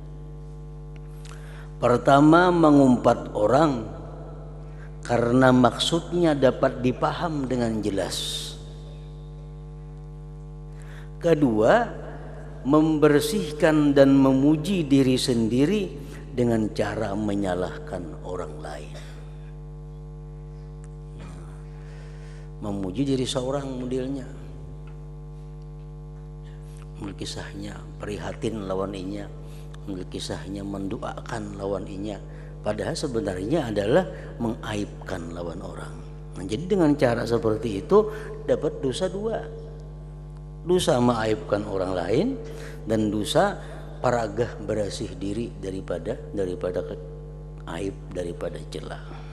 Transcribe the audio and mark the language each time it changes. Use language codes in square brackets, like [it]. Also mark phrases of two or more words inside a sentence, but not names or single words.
[id] Pertama, mengumpat orang karena maksudnya dapat dipaham dengan jelas. Kedua, membersihkan dan memuji diri sendiri dengan cara menyalahkan orang lain. [bjn] Memuji diri seorang modelnya, kisahnya prihatin lawan inya, kisahnya mendoakan lawan inya, padahal sebenarnya adalah mengaibkan lawan orang. Nah, jadi dengan cara seperti itu dapat dosa dua, dosa mengaibkan orang lain dan dosa paragah bersih diri daripada aib, daripada celah.